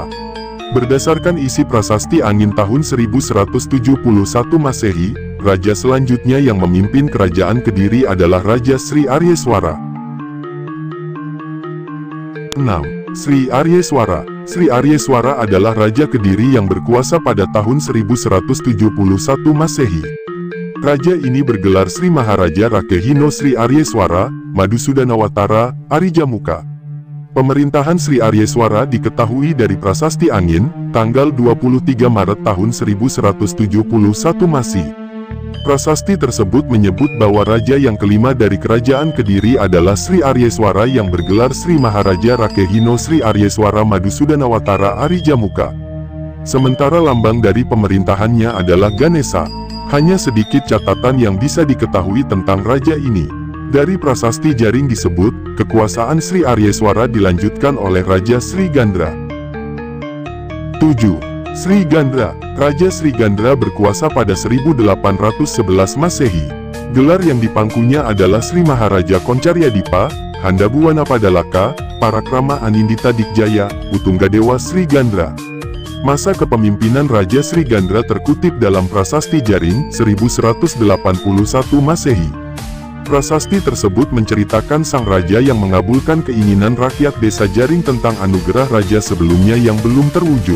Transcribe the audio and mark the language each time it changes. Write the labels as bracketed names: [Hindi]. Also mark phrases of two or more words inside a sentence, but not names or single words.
[Indonesian] Berdasarkan isi prasasti angin tahun 1171 Masehi, raja selanjutnya yang memimpin kerajaan Kediri adalah Raja Sri Aryeswara. 6. Sri Aryeswara. Sri Aryeswara adalah Raja Kediri yang berkuasa pada tahun 1171 Masehi. Raja ini bergelar Sri Maharaja Rakehino Sri Aryeswara, Madusudanawatara, Arijamuka. Pemerintahan Sri Aryeswara diketahui dari Prasasti Angin, tanggal 23 Maret tahun 1171 Masehi. Prasasti tersebut menyebut bahwa raja yang kelima dari kerajaan Kediri adalah Sri Aryeswara yang bergelar Sri Maharaja Rakehino Sri Aryeswara Madusudanawatara Arijamuka. Sementara lambang dari pemerintahannya adalah Ganesa. Hanya sedikit catatan yang bisa diketahui tentang raja ini. Dari Prasasti Jaring disebut, kekuasaan Sri Aryeswara dilanjutkan oleh Raja Sri Gandra. 7. Sri Gandra. Raja Sri Gandra berkuasa pada 1811 Masehi. Gelar yang dipangkunya adalah Sri Maharaja Koncaryadipa, Handabuwana Padalaka, Parakrama Anindita Dikjaya, Utunggadewa Sri Gandra. Masa kepemimpinan Raja Sri Gandra terkutip dalam Prasasti Jaring 1181 Masehi. Prasasti tersebut menceritakan sang raja yang mengabulkan keinginan rakyat desa Jaring tentang anugerah raja sebelumnya yang belum terwujud.